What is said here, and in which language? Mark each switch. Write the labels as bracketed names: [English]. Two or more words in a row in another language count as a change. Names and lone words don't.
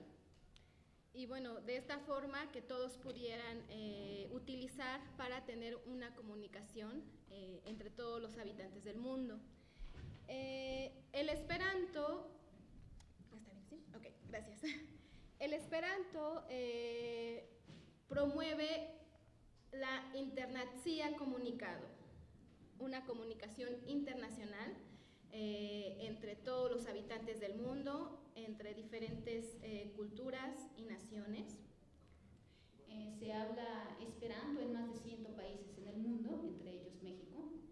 [Spanish] Y bueno, de esta forma que todos pudieran utilizar para tener una comunicación entre todos los habitantes del mundo. El Esperanto, ¿está bien? ¿Sí? Ok, gracias. El Esperanto promueve la [Esperanto] internacia comunicado, [Spanish] una comunicación internacional entre todos los habitantes del mundo, entre diferentes culturas y naciones. Se habla Esperanto en más de 100 países en el mundo, entre ellos México.